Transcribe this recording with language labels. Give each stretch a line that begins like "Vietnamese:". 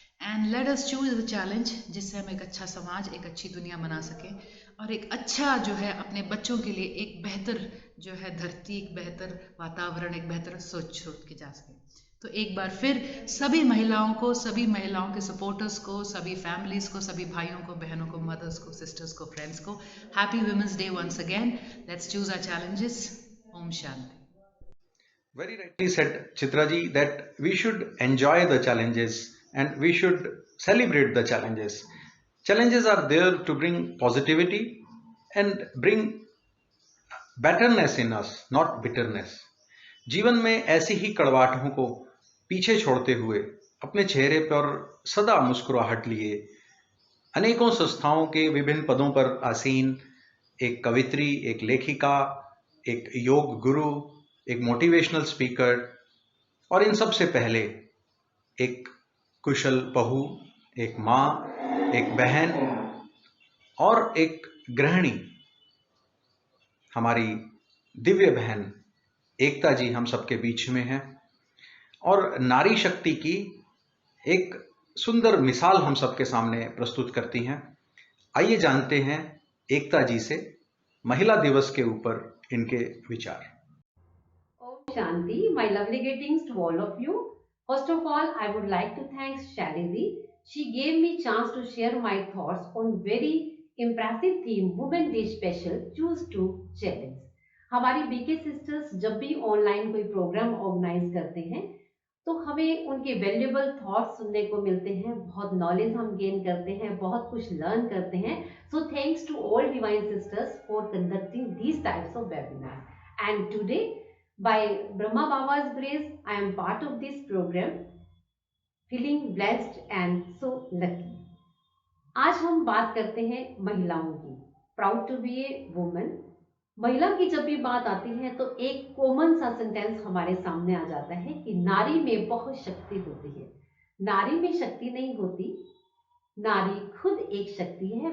English: and let us choose the challenge,
Hindi: जिससे हम एक अच्छा समाज, एक अच्छी दुनिया बना सकें और एक अच्छा जो है अपने बच्चों के लिए एक बेहतर जो है धरती, एक बेहतर वातावरण, एक बेहतर सोच छोड़ के जा सके। तो एक बार फिर सभी महिलाओं को, सभी महिलाओं के सपोर्टर्स को, सभी फैमिलीज को, सभी भाइयों को, बहनों को, मदर्स को, सिस्टर्स को, फ्रेंड्स को
English: Happy women's day once again. Let's choose our challenges.
Hindi: Om Shanti.
English: Very rightly said, Chitra ji, that we should enjoy the challenges and we should celebrate the challenges. Challenges are there to bring positivity and bring betterness in us, not bitterness.
Hindi: जीवन में ऐसी ही कड़वाहटों को पीछे छोड़ते हुए अपने चेहरे पर सदा मुस्कुराहट लिए अनेकों संस्थाओं के विभिन्न पदों पर आसीन एक कवित्री, एक लेखिका, एक योग गुरु, एक मोटिवेशनल स्पीकर और इन सब से पहले एक कुशल बहू, एक माँ, एक बहन और एक गृहिणी, हमारी दिव्य बहन एकता जी हम सबके बीच में हैं और नारी शक्ति की एक सुंदर मिसाल हम सबके सामने प्रस्तुत करती हैं। आइए जानते हैं एकता जी से महिला दिवस के ऊपर इनके विचार।
English: Om Shanti, my lovely greetings to all of you. First of all, I would like to thank Shalini. She gave me chance to share my thoughts on very impressive theme Women Day Special Choose to Challenge.
Hindi: हमारी BK sisters जब भी online कोई programme organise करते हैं तो हमें उनके valuable thoughts सुनने को मिलते हैं, बहुत नॉलेज हम गेन करते हैं, बहुत कुछ लर्न करते हैं।
English: So thanks to all divine sisters for conducting these types of webinar. And today by Brahma Baba's grace, I am part of this program, feeling blessed and so lucky.
Hindi: आज हम बात करते हैं महिलाओं की।
English: Proud to be a woman.
Hindi: महिला की जब भी बात आती है तो एक कॉमन सा सेंटेंस हमारे सामने आ जाता है कि नारी में बहुत शक्ति होती है। नारी में शक्ति नहीं होती, नारी खुद एक शक्ति है।